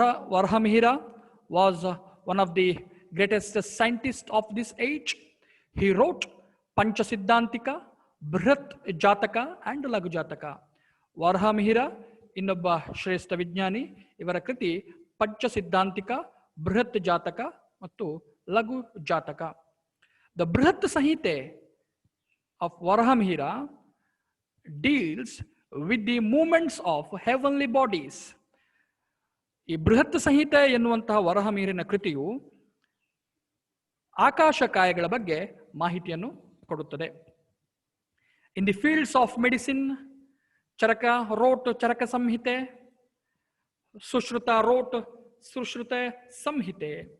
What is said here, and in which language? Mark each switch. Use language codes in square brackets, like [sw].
[en] Varahamihira was one of the greatest scientist of this age. He wrote Panchasiddhantika, Brihat Jataka and Laghu Jataka. [kn] ವರಹಮಿಹಿರ ಇನ್ನೊಬ್ಬ ಶ್ರೇಷ್ಠ ವಿಜ್ಞಾನಿ. ಇವರ ಕೃತಿ ಪಂಚಸಿದ್ಧಾಂತಿಕ, ಬೃಹತ್ ಜಾತಕ ಮತ್ತು ಲಘು ಜಾತಕ. [en] The Brihat Samhita of Varahamihira deals with the movements of heavenly bodies. [kn] ಈ ಬೃಹತ್ ಸಂಹಿತೆ ಎನ್ನುವಂತಹ ವರಹಮಿಹಿರನ ಕೃತಿಯು ಆಕಾಶಕಾಯಗಳ ಬಗ್ಗೆ ಮಾಹಿತಿಯನ್ನು ಕೊಡುತ್ತದೆ. [en] In the fields of medicine, Charaka wrote Charaka Samhita, Sushruta wrote Sushruta Samhita.